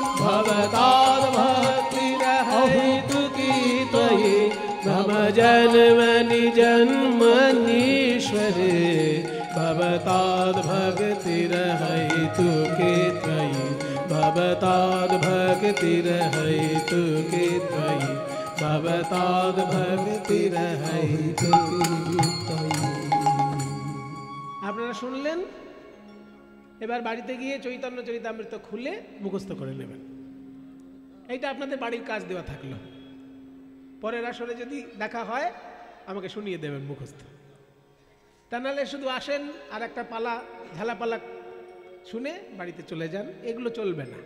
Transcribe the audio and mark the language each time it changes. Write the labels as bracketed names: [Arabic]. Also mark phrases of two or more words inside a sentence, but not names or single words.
[Sanskrit] भवताद्भक्तिरहैतु के त्वयि मम जन्मनि जन्मनीश्वरे भवताद्भक्तिरहैतु के त्वयि भवताद्भक्तिरहैतु के त्वयि भवताद्भक्तिरहैतु के त्वयि। [Bangla] আপনারা শুনলেন, এবার বাড়িতে গিয়ে চৈতন্য চরিতামৃত খুলে মুখস্থ করে নেবেন। এইটা আপনাদের বাড়ির কাজ দেওয়া থাকলো। পরের আসরে যদি দেখা হয় আমাকে শুনিয়ে দেবেন মুখস্থ। তা নাহলে শুধু আসেন আর একটা পালা ঝালাপালা শুনে বাড়িতে চলে যান, এগুলো চলবে না।